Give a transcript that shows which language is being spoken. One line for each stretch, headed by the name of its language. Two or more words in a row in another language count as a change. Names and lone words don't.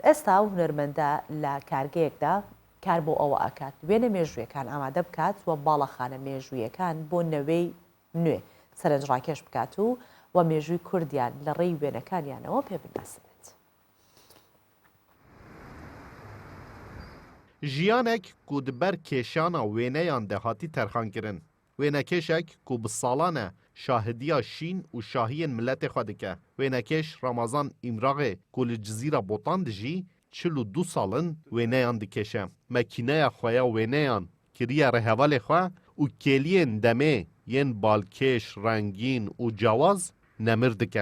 Central Kurdish: ئێستا ئەو هونەرمەندە لە کارگەیەکدا کار بۆ ئەوە ئاکات وێنە مێژوویەکان ئامادە بکات و باڵەخانە مێژوویەکان بۆ نەوەی نوێ سەرنجڕاکێش بکات و و مێژووی کوردیان لە ڕێی وێنەکانیانەوە پێ بناسبێت.
Kurdish: ژیانێک ku di ber kêşana wêneyan de hatî terxankirin. Wênekêşek ku bi salan e şahidiya şîn û şahiyên milletê xwe dike. Wênekêş Ramazan İmraxê ku li Cizîra Botan de jî 42 salin wêneyan dikêşe. Mekîneya xwe ya wêneyan kiriye rêhevalê xwe û kêliyên demê yên balkêş, rengîn û cewaz nemir dike.